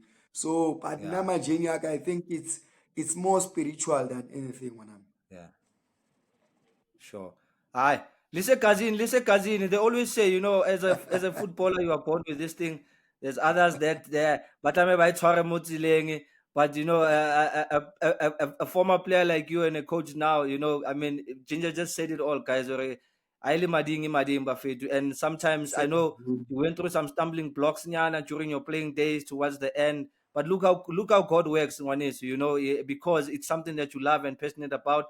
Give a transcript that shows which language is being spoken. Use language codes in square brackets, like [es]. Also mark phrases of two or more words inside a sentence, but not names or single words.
[en] So, but Nama Geniac, I think it's more spiritual than anything. Yeah. Sure. Aye. Listen, cousin. They always say, as a footballer, you are born with this thing. There's others that there, but I'm by [tn] Tshware mo tseleng. [en] But a former player like you and a coach now, I mean, Ginger just said it all, guys. And sometimes I know you went through some stumbling blocks nyana during your playing days towards the end. But look how God works, Ngwaneso, because it's something that you love and passionate about.